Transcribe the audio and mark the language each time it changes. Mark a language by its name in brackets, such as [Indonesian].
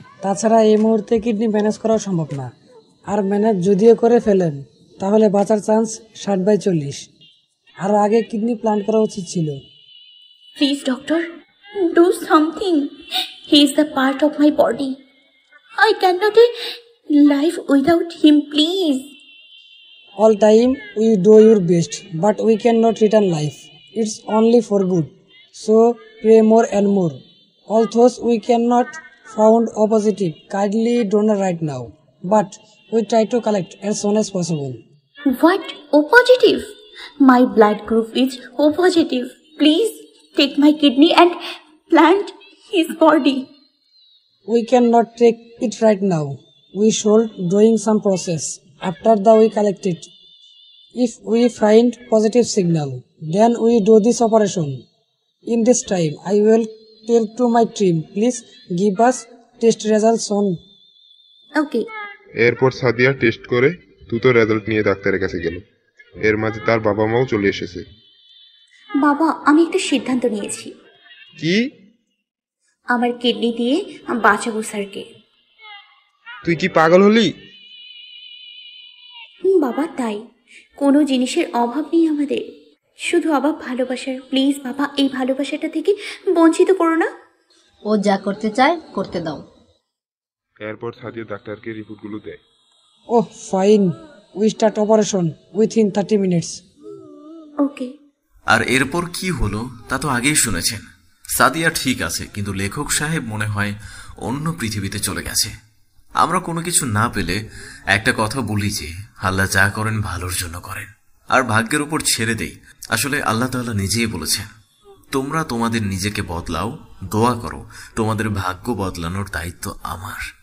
[Bangla] তাছাড়া এই মুহূর্তে কিডনি ম্যানেজ করা সম্ভব না, আর ম্যানেজ যদিও করে ফেলেন তাহলে বাঁচার চান্স 60/40। আরও আগে কিডনি প্লান্ট করা উচিত ছিল। [English] Please doctor, do something. He is the part of my body. I can not live without him, please. All time we do your best, but we cannot return life. It's only for good. So pray more and more. Although we cannot found O positive, kindly donor right now. But we try to collect as soon as possible. What? O positive? My blood group is O positive. Please take my kidney and plant his body. We cannot take it right now. We should doing some process. After that we collect it. If we find positive signal, then we do this operation. In this time, I will tell to my team, please give us test results soon. Okay. [Bangla] এরপর Sadia test করে দ্রুত result নিয়ে ডাক্তারের কাছে গেল। এর মাঝে তার বাবা মাও চলে এসেছে। বাবা, আমি একটা সিদ্ধান্ত নিয়েছি। কি? আমার কিডনি দিয়ে বাঁচাবো স্যারকে। তুই কি পাগল হলি? বাবা, তাই কোনো জিনিসের অভাব নেই আমাদের, শুধু অভাব ভালোবাসার। প্লিজ বাবা, এই ভালোবাসাটা থেকে বঞ্চিত করো না। ও যা করতে চায় করতে দাও। এরপর সাদিয়া ডাক্তারকে রিপোর্টগুলো দেয়। [English] Oh, fine. We start operation within 30 minutes. Okay. [Bangla] আর এরপর কি হলো তা তো আগেই শুনেছেন। সাদিয়া ঠিক আছে, কিন্তু লেখক সাহেব মনে হয় অন্য পৃথিবীতে চলে গেছে। আমরা কোনো কিছু না পেলে একটা কথা বলি যে আল্লাহ যা করেন ভালোর জন্য করেন, আর ভাগ্যের উপর ছেড়ে দেই। আসলে আল্লাহ তাআলা নিজেই বলেছেন, তোমরা তোমাদের নিজেকে বদলাও, দোয়া করো, তোমাদের ভাগ্য বদলানোর দায়িত্ব আমার।